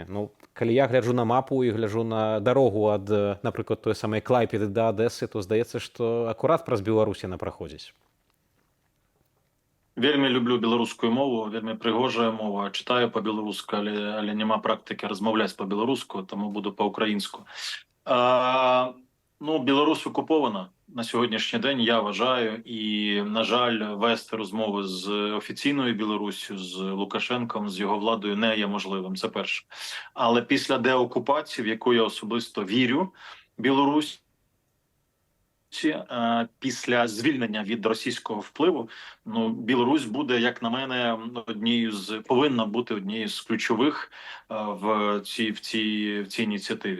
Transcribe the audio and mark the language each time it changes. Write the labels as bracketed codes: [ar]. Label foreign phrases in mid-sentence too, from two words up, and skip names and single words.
[be] Калі я гляджу на мапу і гляджу на дарогу ад, напрыклад, той самай Клайпеды да Адэсы, то здаецца, што акурат праз Беларусь яна праходзіць. Вельмі люблю беларускую мову, вельмі прыгожая мова. Читаю по-беларуску, але няма практыкі размаўляць по-беларуску, таму буду по-украінску. [uk] Беларусь окупована на сьогоднішній день, я вважаю, і, на жаль, вести розмови з офіційною Білоруссю, з Лукашенком, з його владою не є можливим, це перше. Але після деокупації, в яку я особисто вірю, Білорусь, після звільнення від російського впливу, Білорусь буде, як на мене, повинна бути однією з ключових в цій ініціативі.